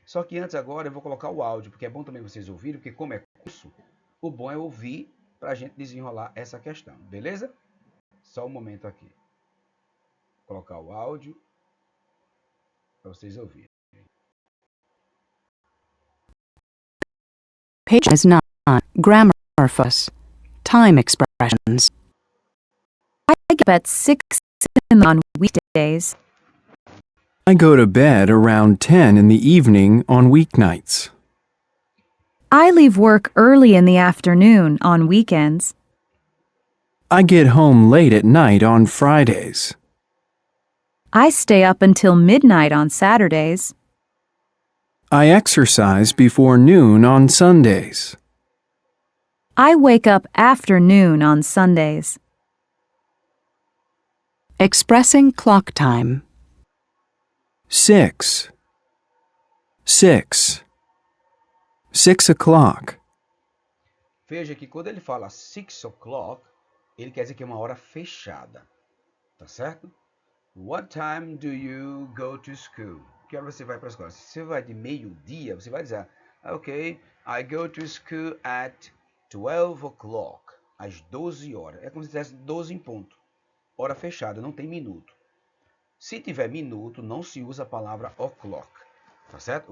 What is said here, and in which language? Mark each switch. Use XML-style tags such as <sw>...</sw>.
<pt>Só que antes agora eu vou colocar o áudio, porque é bom também vocês ouvirem, porque como é curso, o bom é ouvir para a gente desenrolar essa questão. Beleza? Só um momento aqui. Vou colocar o áudio para vocês ouvirem.</pt> <en>Page is not grammar fuss. Time expressions. I get up at 6 on weekdays. I go to bed around 10 in the evening on weeknights. I leave work early in the afternoon on weekends. I get home late at night on Fridays. I stay up until midnight on Saturdays. I exercise before noon on Sundays. I wake up after noon on Sundays. Expressing clock time. 6. 6. 6 o'clock.</en> <pt>Veja que quando ele fala 6 o'clock, ele quer dizer que é uma hora fechada. Tá certo?</pt> <en>What time do you go to school?</en> <pt>Que hora você vai para a escola? Se você vai de meio-dia, você vai dizer, ok,</pt> <en>I go to school at 12 o'clock.</en> <pt>Às 12 horas. É como se tivesse 12 em ponto. Hora fechada, não tem minuto. Se tiver minuto, não se usa a palavra o'clock. Tá certo?</pt>